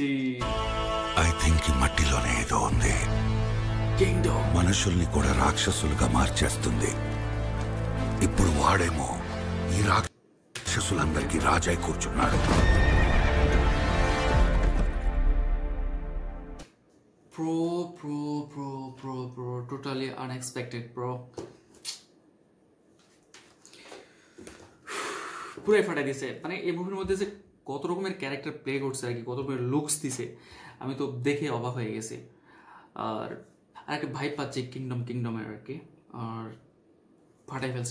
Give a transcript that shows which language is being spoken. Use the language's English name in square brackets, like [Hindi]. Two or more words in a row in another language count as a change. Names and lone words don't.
[English] I think [Telugu] ఈ మట్టిలోనే ఏదో ఉంది। కింగ్డమ్ మనుషుల్ని కూడా రాక్షసులుగా మార్చేస్తుంది। ఇప్పుడు వాడేమో ఈ రాక్షసులందరికీ రాజై కూర్చున్నాడు। [English] Bro, totally unexpected, bro. [Bangla] পুরাই ফাটাই দিছে। মানে এই মুভির মধ্যে যে কত রকমের [English] character play [Bangla] করছে আর কি, কত রকমের লুকস দিছে, আমি তো দেখে অবাক হয়ে গেছি। আর একটা ভাইব পাচ্ছি কিংডমের আর কি, আর ফাটাই ফেলছে।